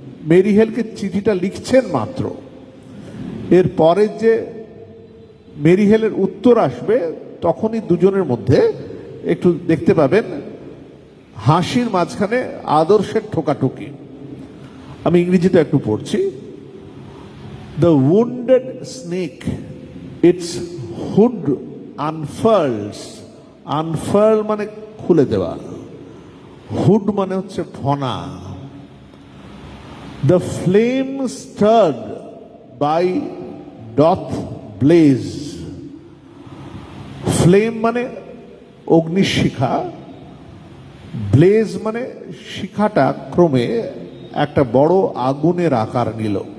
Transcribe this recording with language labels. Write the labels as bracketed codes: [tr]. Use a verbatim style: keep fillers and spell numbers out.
[bn] Mary হেলকে চিঠিটা লিখছেন মাত্র, এর পরের যে মেরি হেলের উত্তর আসবে তখনই দুজনের মধ্যে একটু দেখতে পাবেন হাসির মাঝখানে আদর্শের ঠোকাঠুকি। আমি ইংরেজিতে একটু পড়ছি। [en] The wounded snake, its hood unfurls, unfurl [bn] মানে খুলে দেওয়া, [en] hood [bn] মানে হচ্ছে ফনা। [en] The flame stirred by doth blaze, [bn] flame মানে অগ্নিশিখা, blaze মানে শিখাটা ক্রমে একটা বড় আগুনের আকার নিল।